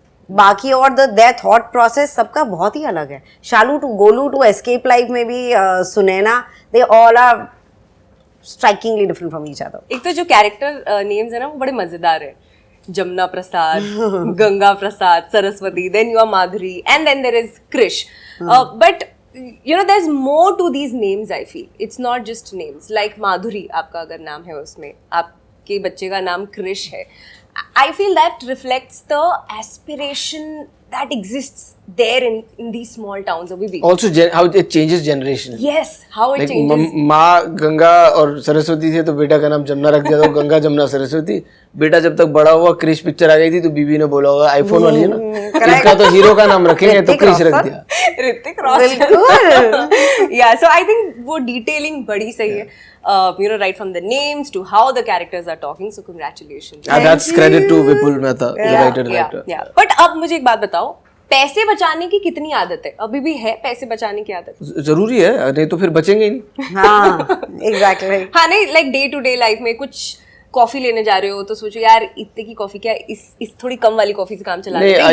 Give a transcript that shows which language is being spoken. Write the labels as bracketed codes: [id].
[hi] बाकी और there thought process सबका बहुत ही अलग है। शालू to Golu to escape life में भी Sunaina, [en] They all are strikingly different from each other. [hi] एक तो जो कैरेक्टर नेम्स है ना वो बड़े मजेदार है, Jamuna Prasad, Ganga Prasad, Saraswati, [en] then you are Madhuri, and then there is Krish. But you know there's more to these names. I feel it's not just names. [hi] Like Madhuri, आपका अगर नाम है उसमें, आपके बच्चे का नाम Krish है. [en] I feel that reflects the aspiration that exists there in these small towns of Vivi. Also, how it changes generation. Yes, how it Like changes. [hi] माँ गंगा और सरस्वती थी तो बेटा का नाम जमुना रख दिया था, गंगा जमुना सरस्वती। बेटा जब तक बड़ा हुआ, क्रिश पिक्चर आ गई थी तो बीबी ने बोला होगा आईफोन वाली है ना, इसका तो हीरो का नाम रखेंगे, तो क्रिश रख दिया। Hrithik Roshan. [en] Yeah, so I think [hi] वो detailing बड़ी सही है. [en] You know, right from the names to how the characters are talking. So congratulations. That's credit to Vipul Mehta, the writer director. Yeah. [hi] But अब मुझे एक बात बताओ, पैसे बचाने की कितनी आदत है? अभी भी है पैसे बचाने की आदत? जरूरी है, नहीं तो फिर बचेंगे ही नहीं। हाँ, एग्जैक्टली। हाँ नहीं, like [en] day to day life [hi] में कुछ कॉफी लेने जा रहे हो तो सोचो यार इतने की कॉफी क्या, इस थोड़ी कम वाली कॉफी से काम चला लेते हैं।